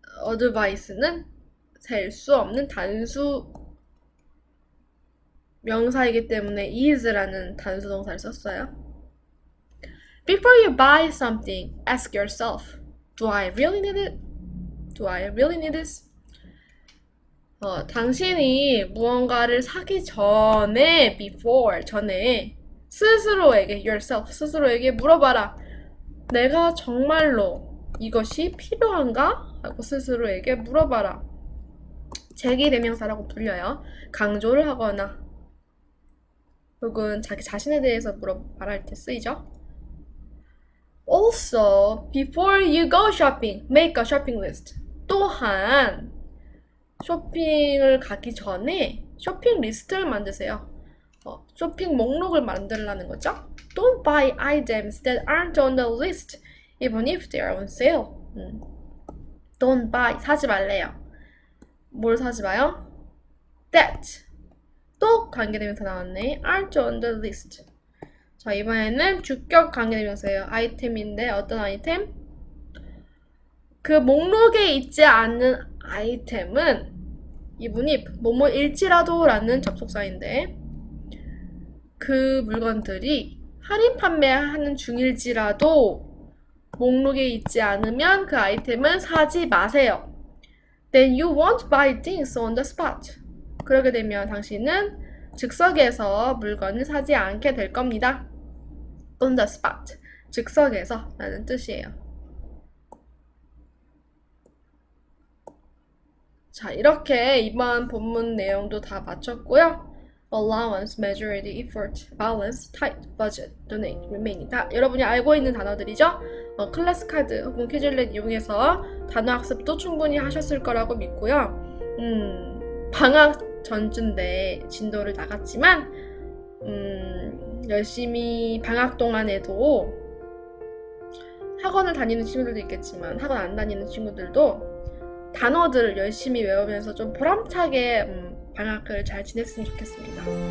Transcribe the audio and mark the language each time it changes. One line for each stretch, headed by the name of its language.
Korean: advice는 셀 수 없는 단수 명사이기 때문에 is라는 단수 동사를 썼어요.
English: Before you buy something, ask yourself, do I really need it? Do I really need this?
Korean: 당신이 무언가를 사기 전에, before, 전에 스스로에게 물어봐라. 내가 정말로 이것이 필요한가? 하고 스스로에게 물어봐라. 제기대명사라고 불려요. 강조를 하거나 혹은 자기 자신에 대해서 말할 때 쓰이죠.
English: Also, before you go shopping, make a shopping list.
Korean: 또한 쇼핑을 가기 전에 쇼핑 리스트를 만드세요. 쇼핑 목록을 만들라는 거죠.
English: Don't buy items that aren't on the list, even if they are on sale. Don't buy,
Korean: 사지 말래요. 뭘 사지 마요? That. 또 관계대명사 나왔네.
English: aren't on the list.
Korean: 자, 이번에는 주격 관계대명사예요. 아이템인데 어떤 아이템? 그 목록에 있지 않는 아이템은 이분이 뭐뭐일지라도 라는 접속사인데 그 물건들이 할인 판매하는 중일지라도 목록에 있지 않으면 그 아이템은 사지 마세요. Then you won't buy things on the spot. 그러게 되면 당신은 즉석에서 물건을 사지 않게 될 겁니다. On the spot. 즉석에서 라는 뜻이에요. 자, 이렇게 이번 본문 내용도 다 마쳤고요.
English: allowance, majority, effort, balance, tight, budget, donate, remaining
Korean: 다 여러분이 알고 있는 단어들이죠. 클래스 카드 혹은 퀴즐렛 이용해서 단어 학습도 충분히 하셨을 거라고 믿고요. 방학 전주인데 진도를 나갔지만 열심히 방학 동안에도 학원을 다니는 친구들도 있겠지만 학원 안 다니는 친구들도 단어들을 열심히 외우면서 좀 보람차게 방학을 잘 지냈으면 좋겠습니다.